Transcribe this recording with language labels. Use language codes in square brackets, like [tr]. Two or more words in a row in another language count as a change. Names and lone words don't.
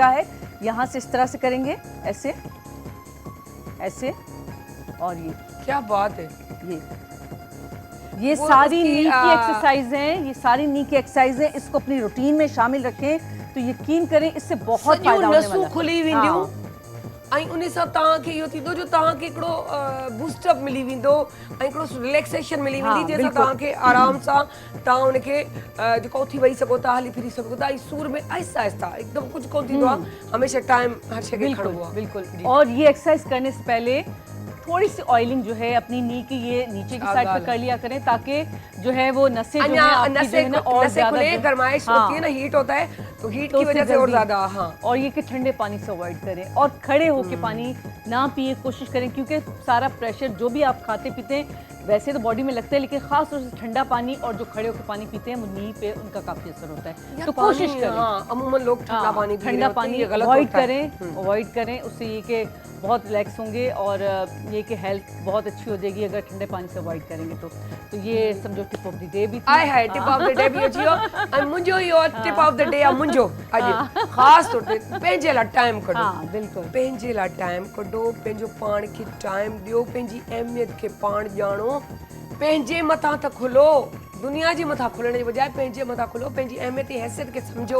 [ur] جگہ ہے، یہاں سے اس طرح سے کریں گے، ایسے ایسے، اور یہ کیا بات ہے. ये वो सारी उसकी, نی کی ایکسرسائز ہیں، یہ ساری نی کی ایکسرسائز ہیں، اس کو اپنی روٹین میں شامل رکھیں تو یقین کریں اس سے بہت فائدہ ہونے नसूं والا ہے. [sd] खुली वेंदियूं ऐं उन सां तव्हांखे इहो थींदो जो तव्हांखे हिकिड़ो बूस्टअप मिली वेंदो ऐं हिकिड़ो रिलैक्सेशन मिली [ur] हाँ, [sd] वेंदी, जंहिंसां [ur] बिल्कुल। [sd] तव्हांखे आराम सां तव्हां उनखे जेको उथी वेही सघो था, हली फिरी सघो था, ऐं सूर में आहिस्ता आहिस्ता एकदम कुछ कोन थींदो आहे, हमेशा टाइम हर शइ खे [ur] बिल्कुल [sd] खणबो आहे। [ur] बिल्कुल। اور یہ ایکسرسائز کرنے سے پہلے تھوڑی سی آئلنگ جو ہے اپنی نی کی یہ نیچے کی سائیڈ پہ کر لیا کریں، تاکہ جو ہے وہ نسیں جو ہے آپ کی جو ہے نا اور नसें ज्यादा کھلے، گرمائش ہوتی ہے نا، ہیٹ ہوتا ہے تو ہیٹ کی وجہ سے اور زیادہ. हाँ, اور یہ کہ ٹھنڈے پانی سے اوائڈ کریں اور کھڑے ہو کے پانی نہ پیئے، کوشش کریں، کیونکہ سارا پریشر جو بھی آپ کھاتے پیتے ہیں ویسے تو باڈی میں لگتا ہے، لیکن خاص طور سے ٹھنڈا پانی اور جو کھڑے ہو کر پانی پیتے ہیں وہ نی پہ ان کا کافی اثر ہوتا ہے. تو کوشش کریں, ہاں، عموماً لوگ ٹھنڈا پانی پی رہے ठंडा ہوتے ہیں, पानी یہ غلط अवॉइड ہوتا ہے. کریں، اوائڈ کریں. اس سے یہ کہ بہت ریلیکس ہوں گے اور یہ کہ ہیلتھ بہت اچھی ہو جائے گی اگر ٹھنڈے پانی سے اوائڈ کریں گے تو یہ سمجھو [en] tip of the day [ur] بھی تھی. [sd] आए हाय, [en] tip of the day [sd] भी अची वियो ऐं मुंहिंजो इहो [en] tip of the day [sd] आहे मुंहिंजो अॼु ख़ासि तौर ते पंहिंजे लाइ टाइम कढो। [ur] ہاں بالکل, [sd] पंहिंजे लाइ टाइम कढो, पंहिंजो पाण खे टाइम ॾियो, पंहिंजी अहमियत खे पाण ॼाणो, पंहिंजे मथां त खुलो, दुनिया जे मथां खुलण जे बजाए पंहिंजे मथां खुलो, पंहिंजी अहमियत ऐं हैसियत खे सम्झो।